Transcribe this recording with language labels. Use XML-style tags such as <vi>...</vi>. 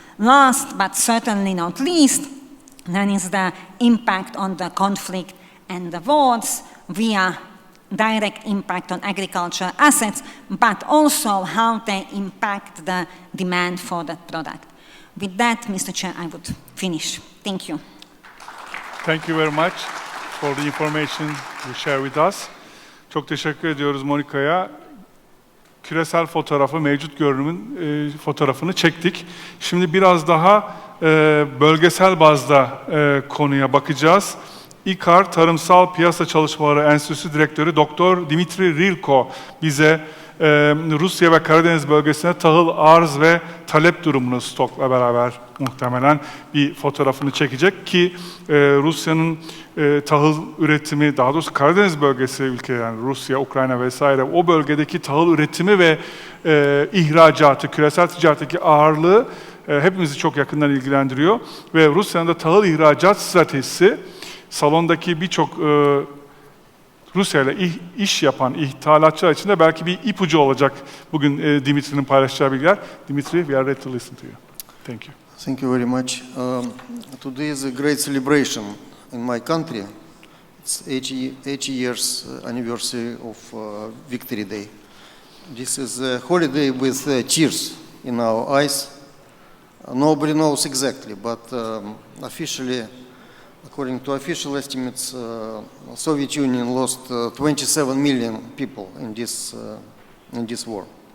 <en>Last, but certainly not least, then is the impact on the conflict and the wars via direct impact on agricultural assets, but also how they impact the demand for that product. With that, Mr. Chair, I would finish. Thank you. Thank you very much for the information you share with us.</en> <tr>Çok teşekkür ediyoruz Monika'ya. Küresel fotoğrafı, mevcut görünümün fotoğrafını çektik. Şimdi biraz daha bölgesel bazda konuya bakacağız. İKAR Tarımsal Piyasa Çalışmaları Enstitüsü Direktörü Doktor Dimitri Rilko bize Rusya ve Karadeniz bölgesine tahıl arz ve talep durumunu stokla beraber muhtemelen bir fotoğrafını çekecek ki Rusya'nın tahıl üretimi, daha doğrusu Karadeniz bölgesi ülkeleri, yani Rusya, Ukrayna vesaire, o bölgedeki tahıl üretimi ve ihracatı, küresel ticaretteki ağırlığı hepimizi çok yakından ilgilendiriyor ve Rusya'nın da tahıl ihracat stratejisi salondaki birçok Rusya ile iş yapan ithalatçılar için de belki bir ipucu olacak bugün Dimitri'nin paylaşacağı bilgiler.</tr> <en>Dimitri, we are ready to listen to you. Thank you. Thank you very much. Today is a great celebration in my country. It's 80 years anniversary of Victory Day. This is a holiday with tears in our eyes. Nobody knows exactly, but officially, according to official estimates, Soviet Union lost 27 million people in this war.</en>